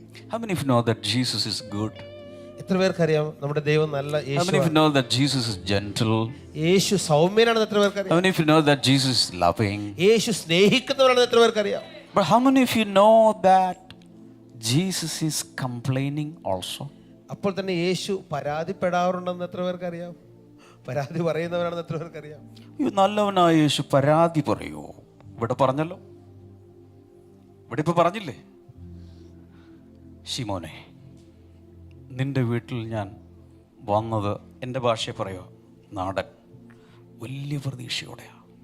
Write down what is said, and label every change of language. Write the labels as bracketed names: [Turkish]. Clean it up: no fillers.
[English] How many of you know that Jesus is good? [Malayalam] എത്ര പേർക്കറിയാം നമ്മുടെ ദൈവം നല്ല [English] How [Malayalam] Yeshu? [English] many of you know that Jesus is gentle? [Malayalam] യേശു സൗമ്യനാണെന്ന് എത്ര പേർക്കറിയാം? [English] How many of you know that Jesus is loving? [Malayalam] യേശു സ്നേഹിക്കുന്നവരാണെന്ന് എത്ര പേർക്കറിയാം? [English] But how many of you know that Jesus is complaining also? [Malayalam] അപ്പോൾ തന്നെ യേശു പരാതിപ്പെടാറുണ്ടെന്ന് എത്ര പേർക്കറിയാം? പരാതി പറയുന്നവരാണെന്ന് എത്ര പേർക്കറിയാം? ഈ നല്ലവനായ യേശു പരാതി പറയോ? ഇവിടെ പറഞ്ഞല്ലോ, ഇവിടെ ഇപ്പൊ പറഞ്ഞില്ലേ, ശിമോനെ നിന്റെ വീട്ടിൽ ഞാൻ വന്നത്, എൻ്റെ ഭാഷയെ പറയുക, നാടൻ, വലിയ പ്രതീക്ഷയോടെയാണ്.